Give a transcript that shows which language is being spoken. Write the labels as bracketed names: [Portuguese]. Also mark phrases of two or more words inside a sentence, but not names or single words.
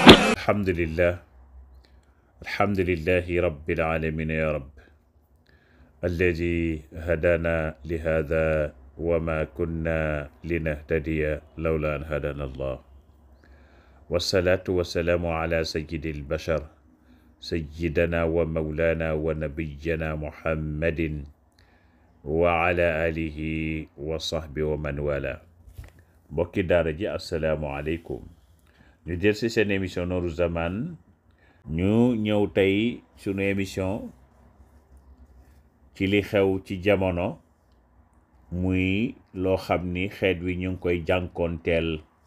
[Arabic] الحمد لله الحمد لله رب العالمين يا رب الذي هدانا لهذا وما كنا لنهتدي لولا أن هدانا الله والصلاة والسلام على سيد البشر سيدنا ومولانا ونبينا محمد وعلى آله وصحبه ومن والاه [Wolof] mbokki daara ji asalaamaaleykum ñu jël ci seen émission Nooru Zaman ñu ñëw tey sunu émission ci li xew ci jamono muy loo xam ni xeet wi ñu ngi koy jànkoonteel